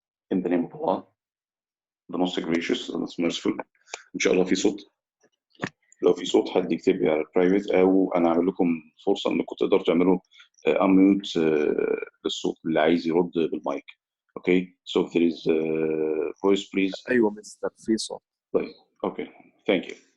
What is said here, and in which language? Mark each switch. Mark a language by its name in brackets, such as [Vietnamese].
[English] In the name of Allah, the most gracious, the most merciful. [Arabic] إن شاء الله في صوت. لو في صوت حد يكتب لي على البرايفت أو أنا أعمل لكم فرصة إنكم تقدروا تعملوا unmute للصوت اللي عايز يرد بالمايك. [English] Okay, so if there is voice please. [Arabic] ايوه مستر في صوت. [English] طيب okay, thank you.